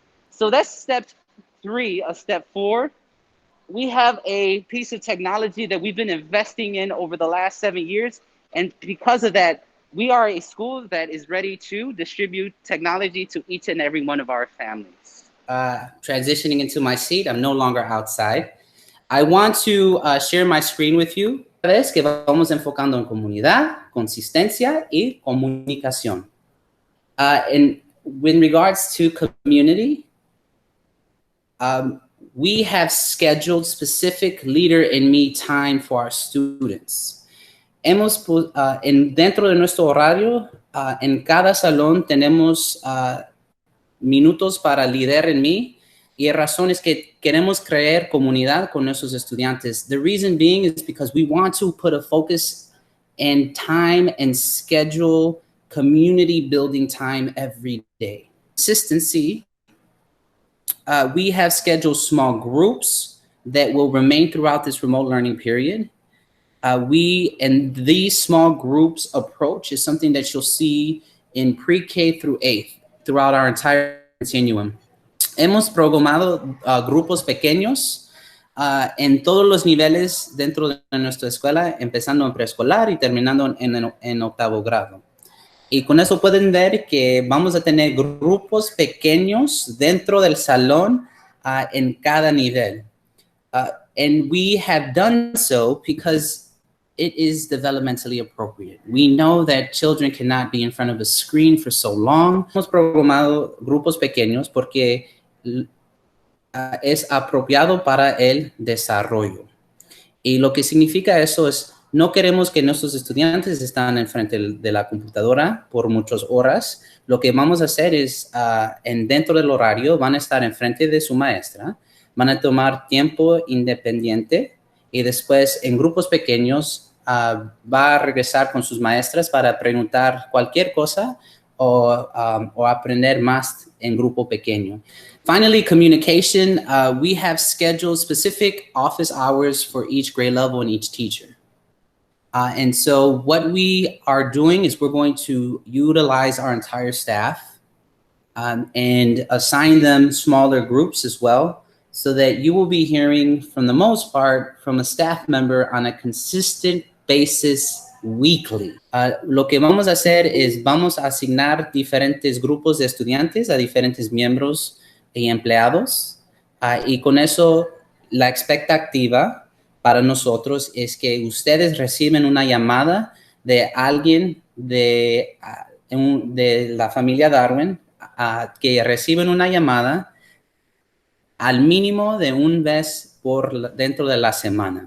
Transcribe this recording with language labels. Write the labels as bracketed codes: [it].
[en] So that's step 3 of step 4. We have a piece of technology that we've been investing in over the last 7 years. And because of that, we are a school that is ready to distribute technology to each and every one of our families. Transitioning into my seat, I'm no longer outside. I want to share my screen with you. [es] Vez que vamos enfocando en comunidad, consistencia y comunicación. [en] And with regards to community, we have scheduled specific Leader in Me time for our students. [es] Dentro de nuestro horario, en cada salón tenemos minutos para Líder en Mí, y la razón es que queremos crear comunidad con nuestros estudiantes. [en] The reason being is because we want to put a focus and time and schedule community building time every day. Consistency, we have scheduled small groups that will remain throughout this remote learning period. And these small groups approach is something that you'll see in pre-K through 8th throughout our entire continuum. [es] Hemos programado grupos pequeños en todos los niveles dentro de nuestra escuela, empezando en preescolar y terminando en octavo grado. Y con eso pueden ver que vamos a tener grupos pequeños dentro del salón en cada nivel. [en] And we have done so because it is developmentally appropriate. We know that children cannot be in front of a screen for so long. [es] Hemos programado grupos pequeños porque es apropiado para el desarrollo. Y lo que significa eso es, no queremos que nuestros estudiantes estén enfrente de la computadora por muchas horas. Lo que vamos a hacer es, dentro del horario, van a estar enfrente de su maestra, van a tomar tiempo independiente y después en grupos pequeños va a regresar con sus maestras para preguntar cualquier cosa o aprender más en grupo pequeño. [en] Finally, communication. We have scheduled specific office hours for each grade level and each teacher. And so what we are doing is we're going to utilize our entire staff and assign them smaller groups as well, so that you will be hearing, from the most part, from a staff member on a consistent basis weekly. [es] Lo que vamos a hacer es vamos a asignar diferentes grupos de estudiantes a diferentes miembros y empleados. Y con eso, la expectativa para nosotros es que ustedes reciben una llamada de alguien de la familia Darwin que reciben una llamada al mínimo de un vez dentro de la semana.